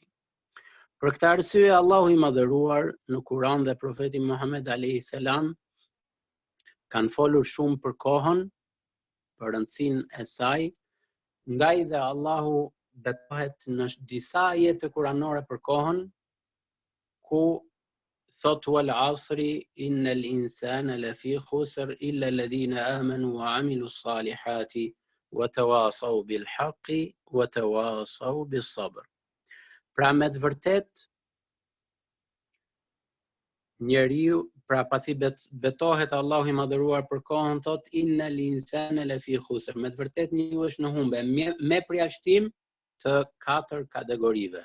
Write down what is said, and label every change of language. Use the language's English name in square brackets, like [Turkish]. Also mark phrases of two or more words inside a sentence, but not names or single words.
[Albanian] Për këtë arsye Allahu i madhëruar në Kur'an dhe profeti Muhammed [Arabic] عليه السلام [Albanian] kanë folur shumë për kohën, për rëndësinë e saj, ndaj dhe Allahu betohet në disa ajete kuranore për kohën, ku thot [Arabic] والعصر إن الإنسان لفي خسر إلا الذين آمنوا وعملوا الصالحات وتواصوا بالحق وتواصوا بالصبر. [Albanian] Pra me të vërtet njeriu, pra pasi betohet Allahu i madhëruar për kohën, thot [Arabic] إن الإنسان لفي خسر. [Albanian] Me të vërtet njeriu është në humbe, me përjashtim të 4 kategorive.